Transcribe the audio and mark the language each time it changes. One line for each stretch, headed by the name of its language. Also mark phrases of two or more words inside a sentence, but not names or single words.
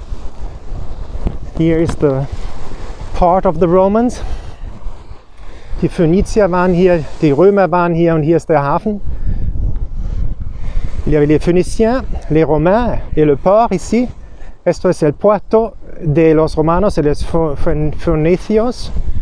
English: Here is the part of the Romans.
German: Die Phönizier waren hier, die Römer waren hier und hier ist der Hafen.
French: Il y avait les Phéniciens, les Romains et le port ici.
Spanish: Esto es el puerto de los romanos y los fenicios.